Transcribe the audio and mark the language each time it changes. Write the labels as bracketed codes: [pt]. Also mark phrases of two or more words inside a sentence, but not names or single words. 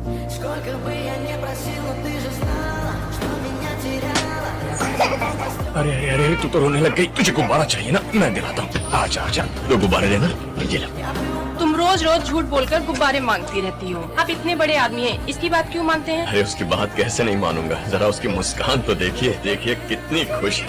[ru] Сколько бы я ни просил, но ты же знала, что меня теряла. [hi] अरे अरे अरे तू तो रोने लग गई। तुझे गुब्बारा चाहिए ना, मैं दिलाता हूँ। आजा आजा, दो गुब्बारे लेना। ये ले। तुम रोज रोज झूठ बोलकर गुब्बारे मांगती रहती हो। आप इतने बड़े आदमी हैं, इसकी बात क्यों मानते हैं? अरे उसकी बात कैसे नहीं मानूंगा, जरा उसकी मुस्कान तो देखिए, देखिए कितनी खुश है।